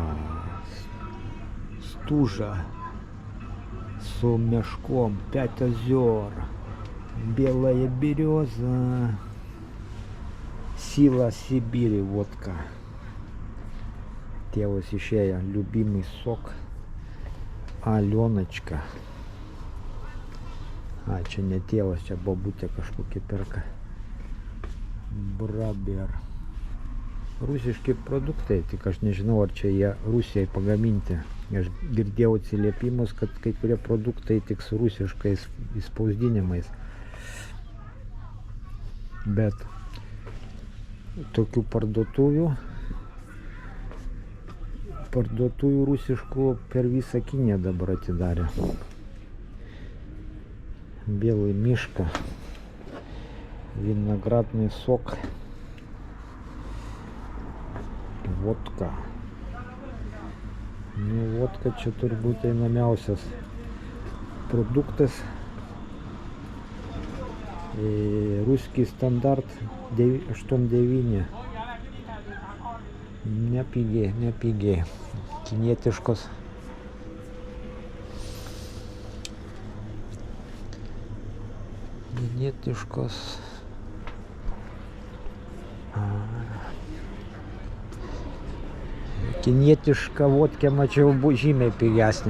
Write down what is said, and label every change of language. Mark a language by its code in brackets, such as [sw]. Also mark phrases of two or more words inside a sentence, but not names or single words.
[ru] Стужа. С мешком. 5 озер. Белая береза. Сила Сибири, водка. Телос еще любимый сок. Аленочка. [lt] Čia ne tėvas, čia bobutė kažkokia perka. Braber. Rusiški produktai, tik aš nežinau, ar čia jie Rusijai pagaminti. Aš girdėjau atsiliepimus, kad kai kurie produktai tik su rusiškais įspausdinimais. Bet tokių parduotuvių rusiškų per visą Kiniją dabar atidarė. [ru] Белый мишка, виноградный сок, водка. [lt] Nu, водка čia turbūt einamiausias produktas. Ruski standart 8,9. Nepigiai, nepigiai. Kinietiškos. Kinietiška vodkė mačiau žymiai pigesnė.